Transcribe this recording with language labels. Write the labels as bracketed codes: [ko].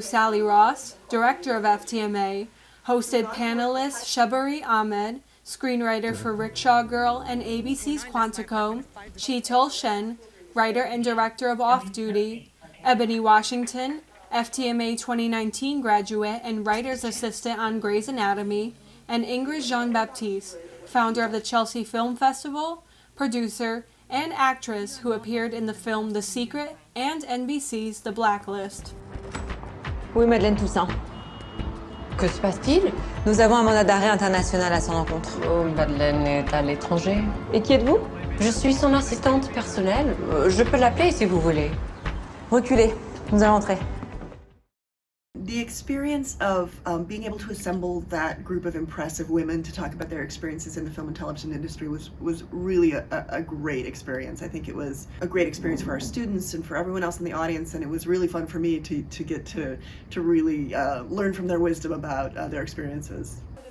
[en] Sally Ross, director of FTMA, hosted panelists Shabari Ahmed, screenwriter for Rickshaw Girl and ABC's Quantico, Sheetal Shen, writer and director of Off Duty, Ebony Washington, FTMA 2019 graduate and writer's assistant on Grey's Anatomy, and Ingrid Jean-Baptiste, founder of the Chelsea Film Festival, producer, and actress who appeared in the film The Secret and NBC's The Blacklist. [fr] Oui, Madeleine Toussaint. Que se passe-t-il? Nous avons un mandat d'arrêt international à son encontre. Oh, Madeleine est à l'étranger. Et qui êtes-vous? Je suis son assistante personnelle. Je peux l'appeler si vous voulez. Reculez, nous allons entrer. [en] The experience of being able to assemble that group of impressive women to talk about their experiences in the film and television industry was really a great experience. I think it was a great experience for our students and for everyone else in the audience, and it was really fun for me to get to really learn from their wisdom about their experiences.